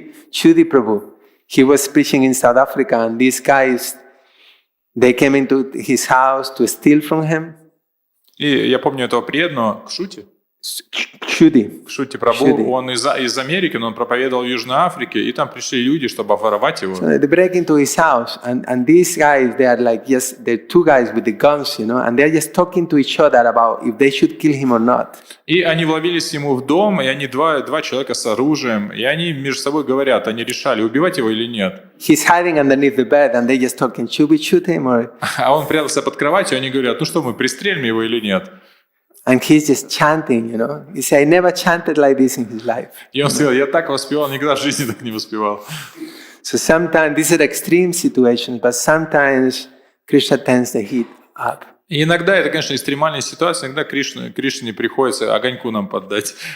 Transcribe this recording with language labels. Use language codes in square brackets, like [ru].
[en] Chudi Prabhu. He was preaching in South Africa, and these guys, they came into his house to steal from him. [ru] И я помню этого преданного Кшути. [en] Chudi. [ru] Кшути Прабху, он из Америки, но он проповедовал в Южной Африке, и там пришли люди, чтобы обворовать его. [en] So they break into his house, and these guys, they are like, yes, they're two guys with the guns, you know, and they're just talking to each other about if they should kill him or not. [ru] И они вломились ему в дом, и они два человека с оружием, и они между собой говорят, они решали, убивать его или нет. [en] He's hiding underneath the bed, and they just talking, should we shoot him or? [ru] А он прятался под кроватью, и они говорят, ну что, мы пристрелим его или нет? [en] And he's just chanting, you know. He said, I never chanted like this in his life. [ru] И он сказал, я так воспевал, никогда в жизни так не воспевал. [en] So sometimes, these are extreme situations, but sometimes Krishna turns the heat up. [ru] И иногда это, конечно, экстремальная ситуация, иногда Кришне приходится огоньку нам поддать.